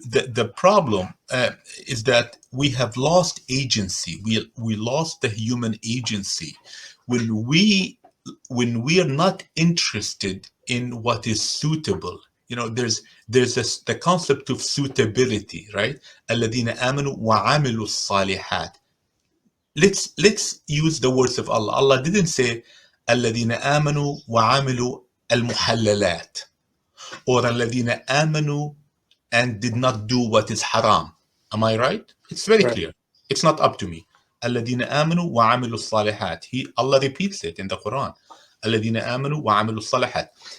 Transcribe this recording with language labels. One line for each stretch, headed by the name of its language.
English: The problem is that we have lost agency. We lost the human agency when we are not interested in what is suitable. There's the concept of suitability, right?
Arabic: الذين آمنوا وعملوا الصالحات.
English: Let's use the words of Allah. Allah didn't say
Arabic: الذين آمنوا وعملوا المحللات,
English: or
Arabic: الذين آمنوا
English: and did not do what is haram. Am I right? It's very right. clear. It's not up to me.
Arabic: الذين آمنوا وعملوا الصالحات.
English: Allah repeats it in the Quran.
Arabic: الذين آمنوا وعملوا الصالحات.